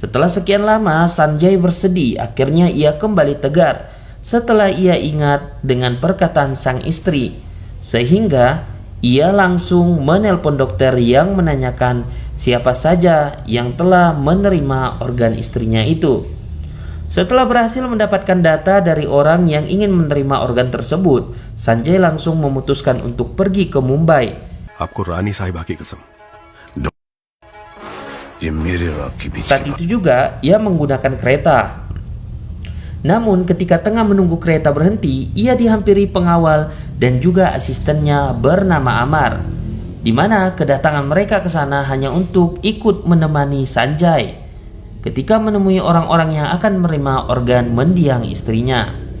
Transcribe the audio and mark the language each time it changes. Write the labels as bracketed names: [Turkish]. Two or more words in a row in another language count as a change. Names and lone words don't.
[Indonesian] Setelah sekian lama, Sanjay bersedih. Akhirnya ia kembali tegar setelah ia ingat dengan perkataan sang istri, sehingga ia langsung menelpon dokter yang menanyakan siapa saja yang telah menerima organ istrinya itu. Setelah berhasil mendapatkan data dari orang yang ingin menerima organ tersebut, Sanjay langsung memutuskan untuk pergi ke Mumbai. [Hindi] आपको रानी साहिबा की कसम, ये मेरे और आपके बीच [Indonesian] Saat itu juga ia menggunakan kereta. Namun ketika tengah menunggu kereta berhenti, ia dihampiri pengawal dan juga asistennya bernama Amar, di mana kedatangan mereka ke sana hanya untuk ikut menemani Sanjay ketika menemui orang-orang yang akan menerima organ mendiang istrinya.